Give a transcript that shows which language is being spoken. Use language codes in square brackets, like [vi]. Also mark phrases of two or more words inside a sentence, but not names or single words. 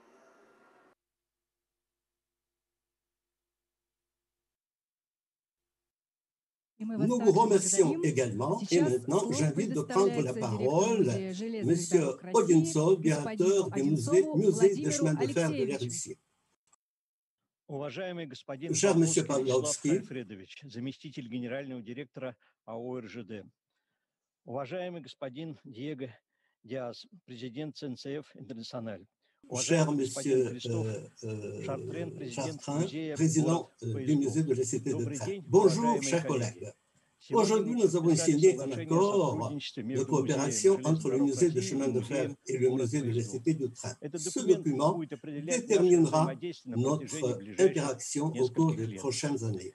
[fr] Nous vous remercions également et maintenant j'invite de prendre la parole M. Odintsov, directeur du musée des chemins de fer de la Russie. Cher M. Pavlovski, [ru] заместитель генерального директора АО РЖД. Уважаемый господин Диего Диас, президент СНЦФ Интернациональ. [fr] Cher M. Chartrain, président du musée de la Cité de Train. Bonjour, chers collègues. Aujourd'hui, nous avons signé un accord de coopération entre le musée des chemins de fer et le musée de la Cité du Train. Ce document déterminera notre interaction au cours des prochaines années.